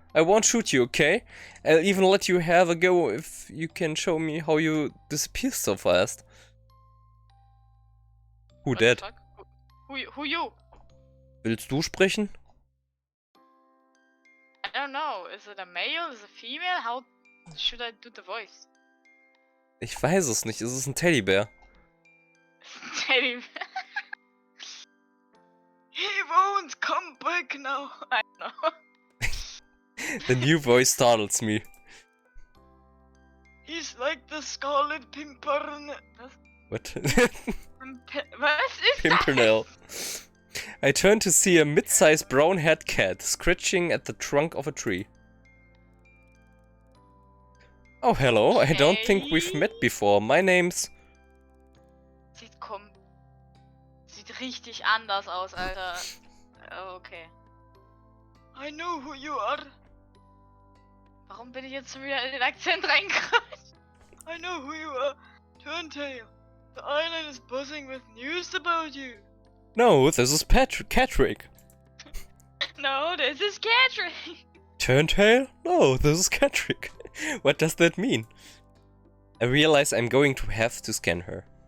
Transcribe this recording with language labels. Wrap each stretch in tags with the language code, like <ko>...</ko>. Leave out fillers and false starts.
<en>I won't shoot you, okay? I'll even let you have a go if you can show me how you disappear so fast. Who What the that? fuck? Who you?</en> <de>Willst du sprechen?</de> <en>I don't know. Is it a male? Is it a female? How should I do the voice?</en> <de>Ich weiß es nicht. Es ist ein Teddybär. Teddy.</de> <en>He won't come back now. I know. The new voice startles me. He's like the Scarlet Pimpernel. What?</en> <de>Was ist</de> <en>Pimpernel. I turn to see a mid-sized brown-haired cat scratching at the trunk of a tree. Oh, hello. I don't think we've met before. My name's...</en> <de>Sieht richtig anders aus, Alter.</de> <en>Oh, okay. I know who you are.</en> <de>Warum bin ich jetzt schon wieder in den Akzent reingerutscht?</de> <en>I know who you are. Turntail. The island is buzzing with news about you. No, this is Catrick. No, this is Catrick. Turntail? No, this is Catrick. What does that mean? I realize I'm going to have to scan her.</en>